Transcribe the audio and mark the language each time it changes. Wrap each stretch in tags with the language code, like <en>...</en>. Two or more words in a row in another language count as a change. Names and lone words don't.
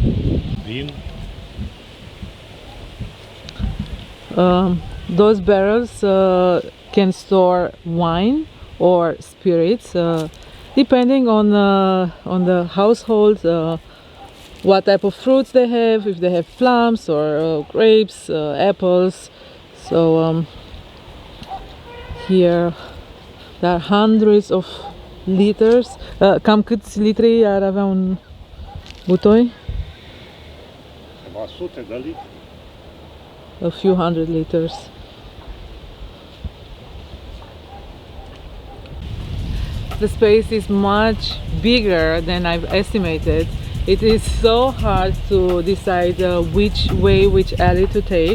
<en>Those barrels can store wine or spirits, depending on the household, what type of fruits they have, if they have plums or grapes, apples. So here there are hundreds of liters.</en> <ro>Cam câți litri ar avea un butoi?</ro> <en>A few hundred liters. The space is much bigger than I've estimated. It is so hard to decide which alley to take.</en>